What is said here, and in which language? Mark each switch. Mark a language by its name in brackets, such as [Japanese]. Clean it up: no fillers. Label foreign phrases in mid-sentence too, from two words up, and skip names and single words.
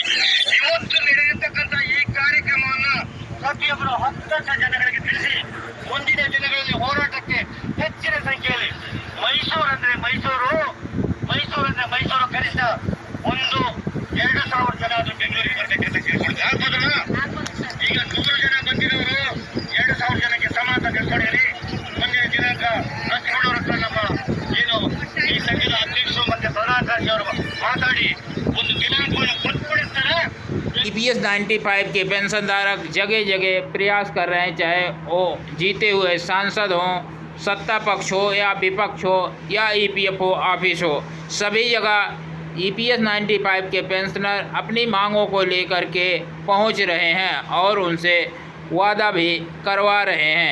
[Kannada] ಇವತ್ತು ನಡೆಯತಕ್ಕಂಥ ಈ ಕಾರ್ಯಕ್ರಮವನ್ನು ಪ್ರತಿಯೊಬ್ಬರು 10 ಜನಗಳಿಗೆ ತಿಳಿಸಿ ಮುಂದಿನ ದಿನಗಳಲ್ಲಿ ಹೋರಾಟಕ್ಕೆ ಹೆಚ್ಚಿನ ಸಂಖ್ಯೆಯಲ್ಲಿ ಮೈಸೂರು ಕನಿಷ್ಠ 1-2 ಸಾವಿರ ಜನ ಅದು ಬೆಂಗಳೂರಿಗೆ ಬರಬೇಕಂತ ಕೇಳ್ಕೊಳ್ತೀವಿ. ಆಗ್ಬೋದಲ್ಲ? ಈಗ 100 ಜನ ಬಂದಿರೋರು 2,000 ಜನಕ್ಕೆ ಸಮಾನ ತಿಳ್ಕೊಂಡಿರಿ. ಮುಂದಿನ ದಿನಾಂಕ ಲಕ್ಷ್ಮಣವ್ರ ಹತ್ರ ನಮ್ಮ ಏನು ಈ ಸಂಘದ ಅಧ್ಯಕ್ಷರು ಮತ್ತೆ ಪ್ರಧಾನ ಕಾರ್ಯದರ್ಶಿ ಅವರು ಮಾತಾಡಿ ಒಂದು ದಿನಾಂಕವನ್ನು ಕೊಟ್ಬಿಡ್ತಾರೆ. [Hindi] EPS 95 के पेंशन धारक जगह जगह प्रयास कर रहे हैं, चाहे वो जीते हुए सांसद हों, सत्ता पक्ष हो या विपक्ष हो या EPFO ऑफिस हो, सभी जगह EPS 95 के पेंशनर अपनी मांगों को लेकर के पहुंच रहे हैं और उनसे वादा भी करवा रहे हैं।